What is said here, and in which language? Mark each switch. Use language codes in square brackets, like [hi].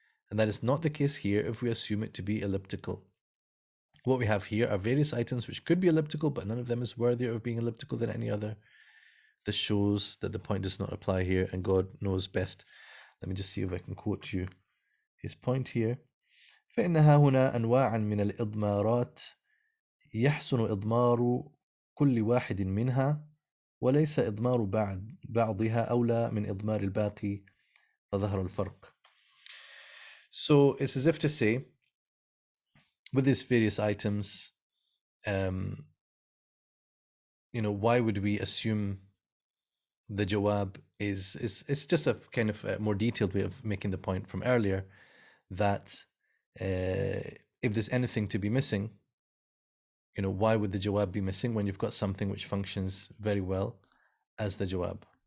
[en] And that is not the case here if we assume it to be elliptical. What we have here are various items which could be elliptical, but none of them is worthier of being elliptical than any other. This shows that the point does not apply here, and God knows best. Let me just see if I can quote you his point here. [ar] فإنها هنا أنواعا من الإضمارات يحسن إضمار كل واحد منها وليس إضمار بعضها أولى من إضمار الباقي فظهر الفرق. [en] So it's as if to say, with these various items, why would we assume the jawab is just a kind of a more detailed way of making the point from earlier, that if there's anything to be missing, why would the jawab be missing when you've got something which functions very well as the jawab?